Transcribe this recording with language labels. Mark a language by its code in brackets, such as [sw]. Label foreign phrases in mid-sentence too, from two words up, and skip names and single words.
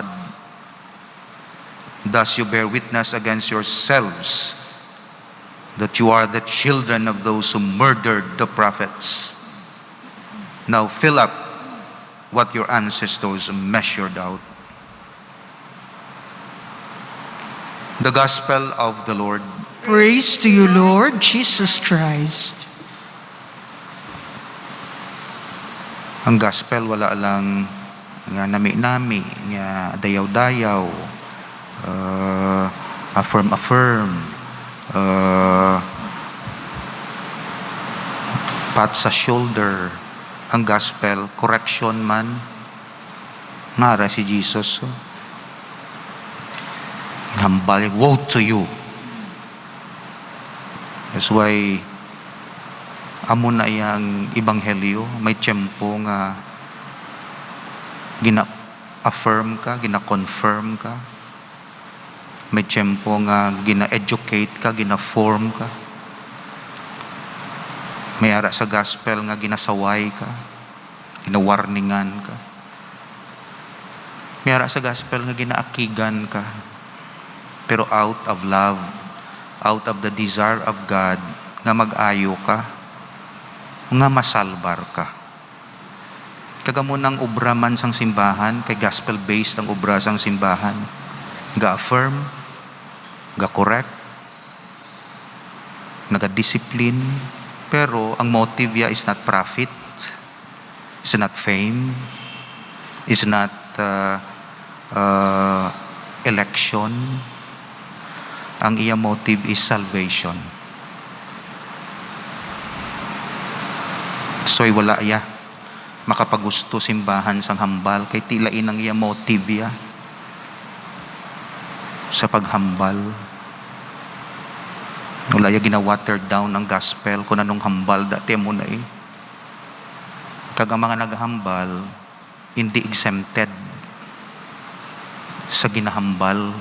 [en] Thus you bear witness against yourselves that you are the children of those who murdered the prophets. Now fill up what your ancestors measured out." The Gospel of the Lord. Praise to you, Lord Jesus Christ. [hil] Ang Gospel wala lang nga nami-nami, nga dayaw-dayaw, affirm, pat sa shoulder. Ang Gospel, correction man. Nara si Jesus. Hambal, [en] woe to you. That's why [hil] amo na iyang ebanghelyo, may tiyempo nga gina-affirm ka, gina-confirm ka. May tiyempo nga gina-educate ka, gina-form ka. May ara sa gospel nga ginasaway ka, gina-warningan ka. May ara sa gospel nga ginaakigan ka. [en] Pero out of love, out of the desire of God, [hil] nga mag-ayo ka, nga masalbar ka. Kagamo ng obra man sang simbahan, kay gospel-based ang obra sang simbahan. Ga-affirm, ga-correct, naga-discipline, pero ang motive ya [en] is not profit, is not fame, is not election. [hil] Ang iya motive [en] is salvation. [hil] So wala ya makapagusto simbahan sang hambal kay tilain ang iya motive ya sa paghambal. Wala ya gina-water down ang gospel kung anong hambal dati mo na eh. Kag ang mga naghambal hindi exempted sa ginahambal.